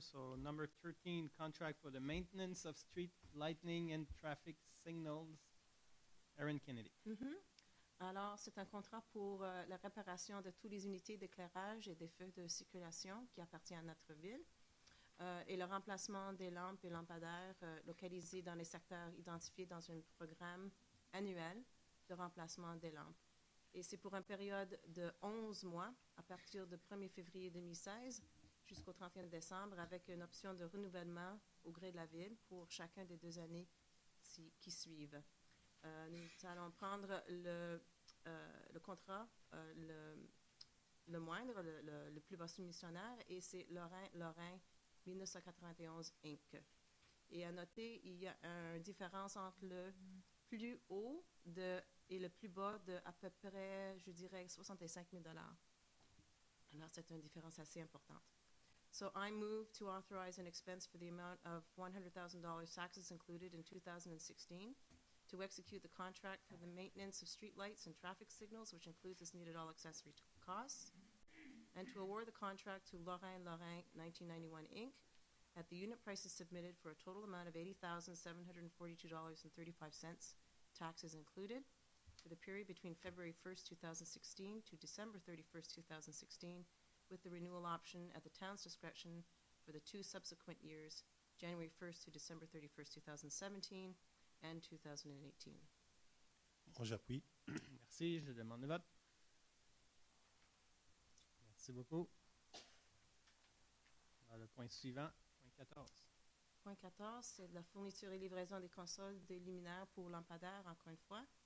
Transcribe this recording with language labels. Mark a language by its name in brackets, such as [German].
[English] So, number 13, contract for the maintenance of street lighting and traffic signals. Erin Kennedy. [French] Alors, c'est un contrat pour la réparation de toutes les unités d'éclairage et des feux de circulation qui appartiennent à notre ville et le remplacement des lampes et lampadaires localisés dans les secteurs identifiés dans un programme annuel de remplacement des lampes. Et c'est pour une période de 11 mois, à partir du 1er février 2016 jusqu'au 31 décembre, avec une option de renouvellement au gré de la ville pour chacun des 2 années qui suivent. Nous allons prendre le contrat, le moindre, le plus bas soumissionnaire, et c'est Lorrain 1991 Inc. Et à noter, il y a une différence entre le plus haut et le plus bas de à peu près, je dirais, $65 000. Alors, c'est une différence assez importante. [English] So I move to authorize an expense for the amount of $100,000 taxes included in 2016 to execute the contract for the maintenance of street lights and traffic signals, which includes as needed all accessory costs, and to award the contract to Lorrain 1991 Inc. at the unit prices submitted for a total amount of $80,742.35, taxes included, for the period between February 1st, 2016 to December 31st, 2016, with the renewal option at the town's discretion for the 2 subsequent years, January 1st to December 31st, 2017, and 2018. [French] J'appuie. Merci, je demande le vote. Merci beaucoup. Le point suivant, point 14. point 14, c'est de la fourniture et livraison des consoles des luminaires pour lampadaires, encore une fois.